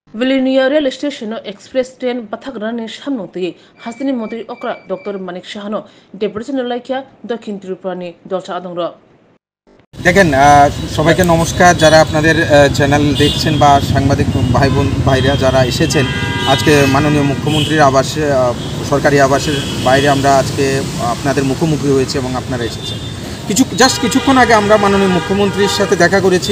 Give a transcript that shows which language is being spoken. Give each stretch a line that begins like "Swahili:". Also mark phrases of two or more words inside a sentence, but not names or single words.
Kok Borok: विलिनिया
English: rail station express train
Kok Borok: बाथाग्रानि सामनोतै हास्तिनि मन्त्री अक्रा डॉक्टर मानिक साहानो डेपुटेशन लाइकिया दक्षिण त्रिपुरानि दलसा आदंर
Bangla: দেখেন সবাইকে নমস্কার যারা আপনাদের চ্যানেল দেখছেন বা সাংবাদিক ভাই বোন ভাইরা যারা এসেছেন আজকে মাননীয় মুখ্যমন্ত্রীর আবাসে সরকারি আবাসের বাইরে আমরা আজকে আপনাদের মুখোমুখি হয়েছে এবং আপনারা এসেছেন কিছুক্ষণ আগে আমরা মাননীয় মুখ্যমন্ত্রীর সাথে দেখা করেছি।